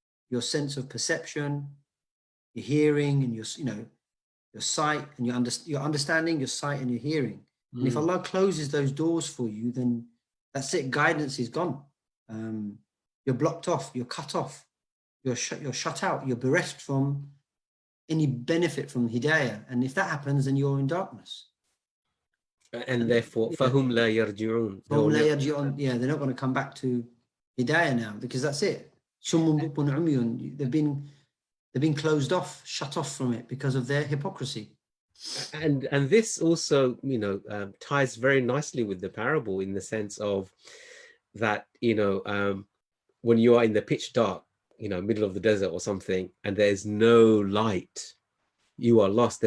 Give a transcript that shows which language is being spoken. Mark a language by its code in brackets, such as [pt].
[en] Your sense of perception, your hearing, and your sight, and your understanding, your sight, and your hearing. And if Allah closes those doors for you, then that's it. Guidance is gone. You're blocked off. You're cut off. You're shut out. You're bereft from any benefit from hidayah. And if that happens, then you're in darkness. And therefore, [ar] فَهُمْ لَا يَرْجِعُونَ. [en] Yeah, they're not going to come back to hidayah now, because that's it. They've been closed off, shut off from it because of their hypocrisy. And this also, ties very nicely with the parable, in the sense of that, when you are in the pitch dark, middle of the desert or something, and there's no light, you are lost.